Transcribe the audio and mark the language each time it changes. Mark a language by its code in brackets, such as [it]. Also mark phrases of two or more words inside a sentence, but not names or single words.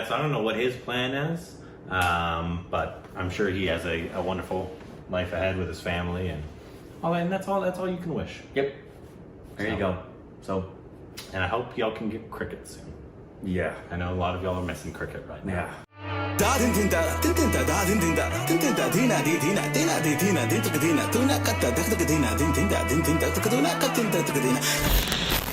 [en] So I don't know what his plan is. But I'm sure he has a wonderful life ahead with his family and that's all you can wish. Yep. There you go. So, and I hope y'all can get cricket soon. Yeah. I know a lot of y'all are missing cricket right now. Yeah. Da din din da din din da da din din da din din da dina di dina dina di dina din tuk dina tu na katta dak tuk dina din din da din din da tuk dina katin da tuk dina